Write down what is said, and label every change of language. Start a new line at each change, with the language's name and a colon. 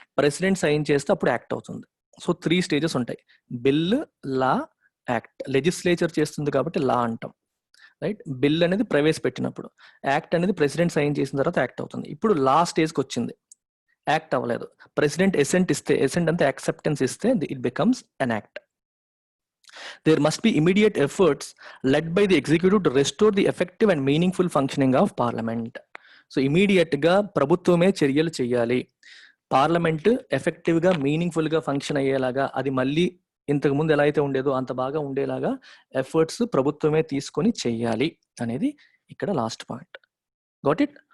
Telugu: President sign చేస్తే అప్పుడు act అవుతుంది. సో 3 stages ఉంటాయి, బిల్, లా, యాక్ట్. లెజిస్లేచర్ చేస్తుంది కాబట్టి లా అంటాం, రైట్. బిల్ అనేది ప్రవేశపెట్టినప్పుడు, యాక్ట్ అనేది ప్రెసిడెంట్ సైన్ చేసిన తర్వాత యాక్ట్ అవుతుంది. ఇప్పుడు లా స్టేజ్కి వచ్చింది, యాక్ట్ అవ్వలేదు. ప్రెసిడెంట్ ఎసెంట్ అంటే యాక్సెప్టెన్స్ ఇస్తే
English: It becomes an act. There must be immediate efforts led by the executive to restore the effective and meaningful functioning of parliament.
Telugu: So immediate గా ప్రభుత్వమే చర్యలు చేయాలి, పార్లమెంట్ ఎఫెక్టివ్ గా మీనింగ్ఫుల్ గా function అయ్యేలాగా, అది మళ్ళీ ఇంతకు ముందు ఎలా అయితే ఉండేదో అంత బాగా ఉండేలాగా ఎఫర్ట్స్ ప్రభుత్వమే తీసుకొని చెయ్యాలి అనేది ఇక్కడ లాస్ట్ పాయింట్. Got it?